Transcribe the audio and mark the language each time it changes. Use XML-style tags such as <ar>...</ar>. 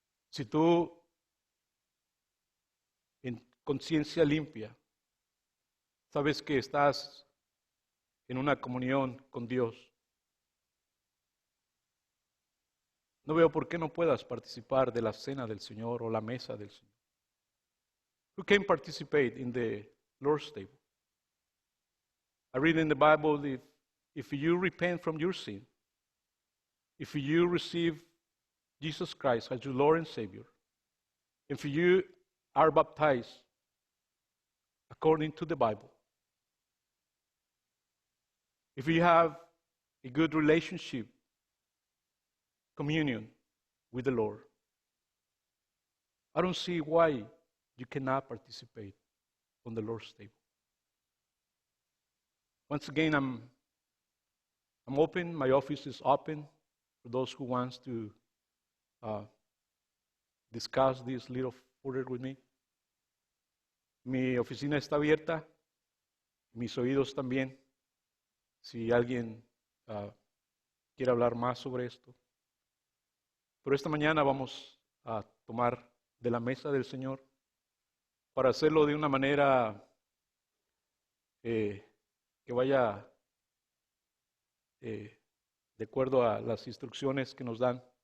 <es>si tú en conciencia limpia sabes que estás en una comunión con Dios, no veo por qué no puedas participar de la cena del Señor o la mesa del Señor.</es> <en>Who can participate in the Lord's table? I read in the Bible, if you repent from your sin, if you receive Jesus Christ as your Lord and Savior, if you are baptized according to the Bible, if you have a good relationship, communion with the Lord, I don't see why you cannot participate on the Lord's table. Once again, I'm open. My office is open for those who wants to discuss this little further with me.</en> <es>Mi oficina está abierta, mis oídos también. Si alguien quiere hablar más sobre esto. Pero esta mañana vamos a tomar de la mesa del Señor para hacerlo de una manera que vaya de acuerdo a las instrucciones que nos dan.</es>